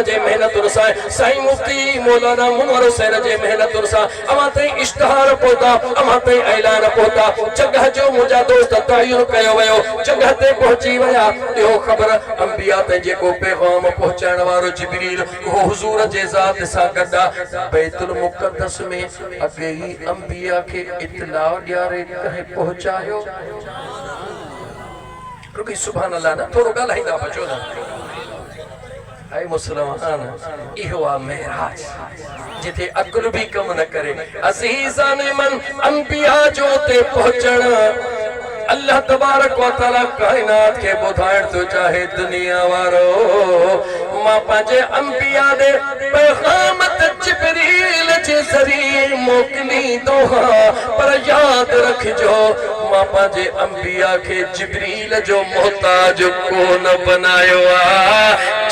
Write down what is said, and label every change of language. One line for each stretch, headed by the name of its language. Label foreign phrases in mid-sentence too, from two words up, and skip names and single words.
Sindhi: जे मेहनतुनि सां साईं मुफ्ती मौलाना मुनवर हुसैन जे मेहनतुनि सां अवां ताईं इश्तिहार पहुता अवां ताईं ऐलान पहुता जगह जो मुंहिंजा दोस्त तयन कयो वियो जगह ते पहुची विया इहो ख़बर अंबिया ते जेको पैगाम पहुचाइण वारो जिब्रील उहो हुजूर जे ज़ात सां गॾु बैतुल मुक़द्दस में अॻे ई अंबिया खे इत्तला ॾियारे पहुंचायो रुकी
Arabic: سبحان الله
Sindhi: ना थोड़ो ॻाल्हाईंदा बचो ना ऐ मुसलमान इहो आहे मेराज जिथे अकुल भी कम न करे अज़ीज़ान मन अंबिया जो ते पहुचण
Arabic: الله تبارك وتعالى
Sindhi: कायनात के बुधाइण तो चाहे दुनिया वारो मां पंहिंजे अंबिया दे पैगाम त जिब्रील जे ज़रिए मोकिलींदो हां पर याद रखजो मां पंहिंजे अंबिया के जिब्रील जो मोहताज कोन बनायो आ।